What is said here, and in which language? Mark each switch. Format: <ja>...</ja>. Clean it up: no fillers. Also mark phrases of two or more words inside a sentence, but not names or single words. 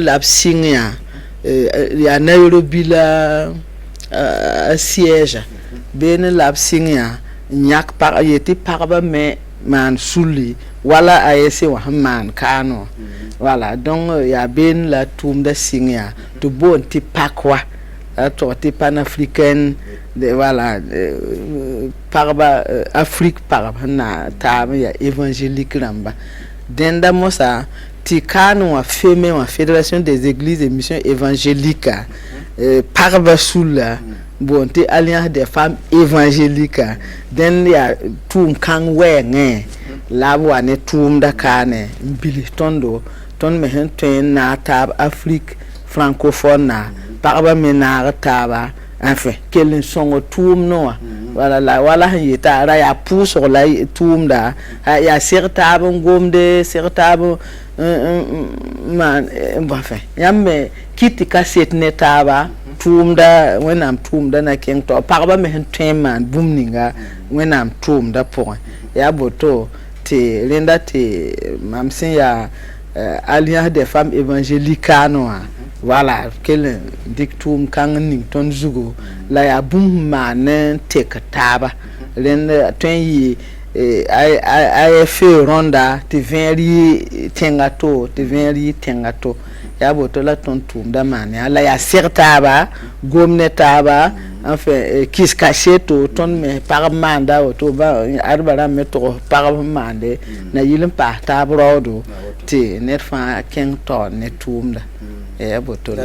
<mos>la b sɩng yaa Nairobi la a siège beene la b sɩng yã yãk yetɩ pagba me maan suli wala a yese wa sẽn maan kaanõ</mos> <fr>voilà donc</fr> <mos>yaa been la tʋʋmda sɩng yã tɩ boond tɩ pak wa a tog tɩ panafricaine voilà pagba Afrique pagb sẽn na taab n yaa évangélique rãmba dẽnda mosa tɩ kaan wã feme wã</mos> <fr>fédération des églises et missions évangéliques</fr> <mos>pagba sula boond tɩ</mos> <fr>alliance des femmes évangéliques</fr> <mos>dẽnd yaa tʋʋm kãng wɛɛngẽ la b wa ne tʋʋmda kaane n bilis tõndo tõnd me sẽn tõe n naag taab</mos> <fr>Afrique francophone</fr> <mos>na pagba me naag taaba enfin kell n sõng tʋʋmdẽ wã wala sẽn yeta ra yaa pʋʋsg la tʋʋmda yaa seg taab n gomde seg taab enfin yãmb me kɩt tɩ ka set ne taaba tʋʋmda wẽnnaam tʋʋmda na kẽng tao pagba me sẽn tõe n maan bũmb ninga wẽnnaam tʋʋmda pʋgẽ yaa boto tɩ rẽnda tɩ mam sẽn yaa</mos> <fr>alliance des femmes évangéliques</fr> <mos>wã voilà kell n dɩk tʋʋm kãng ning tõnd zugu la yaa bũmb sẽn maan n tek taaba rẽnd tõe n yɩ AFE rõnda tɩ vẽer yɩ tẽnga to tɩ vẽer yɩ tẽnga to yaa boto la tõnd tʋʋmda maan yaa la yaa seg taaba gom ne taaba enfin kis kaseto tõnd me pagb maanda woto adba rãmb me tog pagb sẽn maande na yɩl n paas taab raoodo tɩ ned fãa kẽng taoor ne tʋʋmda yaa boto la</mos>